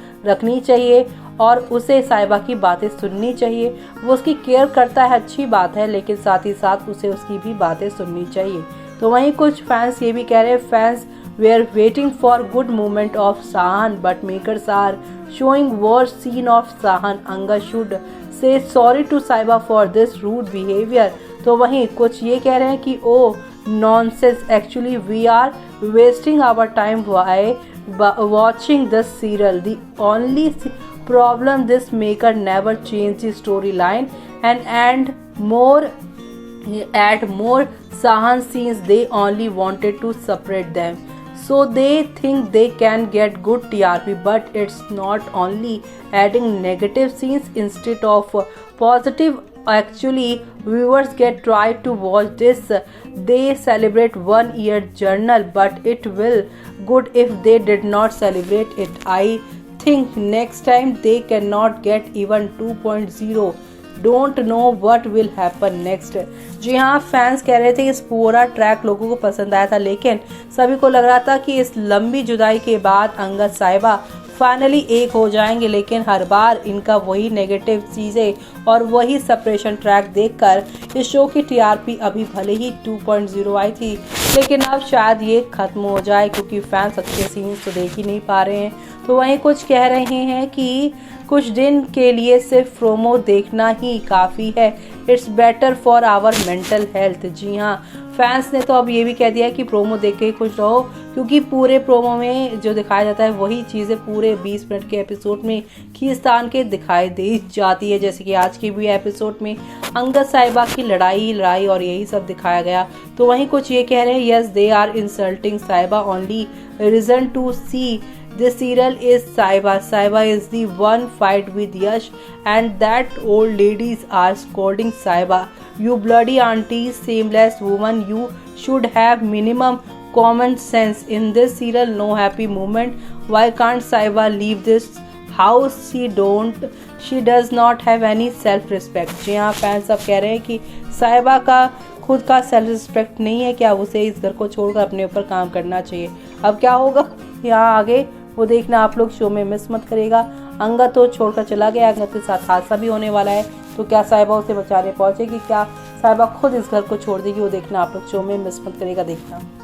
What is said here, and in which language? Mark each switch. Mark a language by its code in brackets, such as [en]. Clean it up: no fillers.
[hi] रखनी चाहिए और उसे साहिबा की बातें सुननी चाहिए। वो उसकी केयर करता है, अच्छी बात है, लेकिन साथ ही साथ उसे उसकी भी बातें सुननी चाहिए। तो वहीं कुछ फैंस ये भी कह रहे हैं, [en] Fans were waiting for good movement of Sahan but makers are showing worst scene of Sahan. Anga should say sorry to Saiba for this rude behavior. [hi] तो वहीं कुछ ये कह रहे हैं कि ओ [en] nonsense, actually we are wasting our time by watching this serial. The only problem, this maker never change the storyline and more add more Sahan scenes. They only wanted to separate them. So they think they can get good TRP, but it's not only adding negative scenes instead of positive. Actually, viewers get try to watch this. They celebrate 1 year journal, but it will good if they did not celebrate it. I think next time they cannot get even 2.0. Don't know what will happen next. [hi] जी हाँ, fans कह रहे थे कि इस पूरा track लोगों को पसंद आया था, लेकिन सभी को लग रहा था कि इस लंबी जुदाई के बाद अंगद साहिबा फाइनली एक हो जाएंगे, लेकिन हर बार इनका वही नेगेटिव चीज़ें और वही सेपरेशन ट्रैक देखकर इस शो की टीआरपी अभी भले ही 2.0 आई थी, लेकिन अब शायद ये खत्म हो जाए क्योंकि फैंस अच्छे सीन्स तो देख ही नहीं पा रहे हैं। तो वहीं कुछ कह रहे हैं कि कुछ दिन के लिए सिर्फ प्रोमो देखना ही काफ़ी है, [en] It's better for our mental health. [hi] जी हाँ, फैंस ने तो अब ये भी कह दिया कि प्रोमो देख के खुश रहो, क्योंकि पूरे प्रोमो में जो दिखाया जाता है वही चीज़ें पूरे 20 मिनट के एपिसोड में खींचतान के दिखाई दे जाती है। जैसे कि आज की भी एपिसोड में अंगद साहिबा की लड़ाई और यही सब दिखाया गया। तो वहीं कुछ ये कह रहे हैं, [en] Yes they are insulting Sahiba, only reason to see this serial is Saiba. Saiba is the one fight with Yash and that old ladies are scolding Saiba. You bloody auntie, shameless woman, you should have minimum common sense. In this serial, no happy moment. Why can't Saiba leave this house? She does not have any self respect. [hi] जी हाँ, fans सब कह रहे हैं कि साहिबा का खुद का सेल्फ रिस्पेक्ट नहीं है, क्या उसे इस घर को छोड़कर अपने ऊपर काम करना चाहिए। अब क्या होगा यहाँ आगे वो देखना आप लोग, शो में मिस मत करेगा। अंगद तो छोड़कर चला गया, अंगद के साथ हादसा भी होने वाला है, तो क्या साहिबा उसे बचाने पहुंचेगी, क्या साहिबा खुद इस घर को छोड़ देगी, वो देखना आप लोग, शो में मिस मत करेगा देखना।